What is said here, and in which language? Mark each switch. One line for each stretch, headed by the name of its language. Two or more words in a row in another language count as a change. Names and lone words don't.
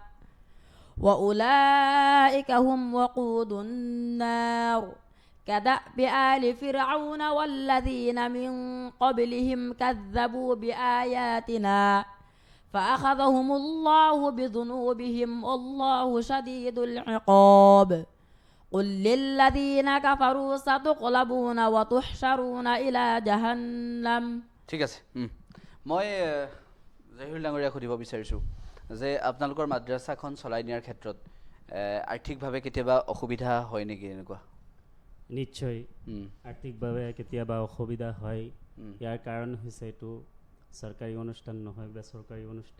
Arabic: وأولئك هم وقود النار كدأب آل فرعون والذين من قبلهم كذبوا بآياتنا فأخذهم الله بذنوبهم والله شديد العقاب قل للذين كفروا ستغلبون وتحشرون إلى جهنم.
Assamese: ঠিক আছে। মই জহিৰুল ডাঙৰীয়াক সুধিব বিচাৰিছোঁ যে আপোনালোকৰ মাদ্ৰাছাখন চলাই নিয়াৰ ক্ষেত্ৰত আৰ্থিকভাৱে কেতিয়াবা অসুবিধা হয় নেকি? এনেকুৱা নিশ্চয় আৰ্থিকভাৱে কেতিয়াবা অসুবিধা হয়। ইয়াৰ কাৰণ হৈছে এইটো চৰকাৰী অনুষ্ঠান নহয়, বেচৰকাৰী অনুষ্ঠান।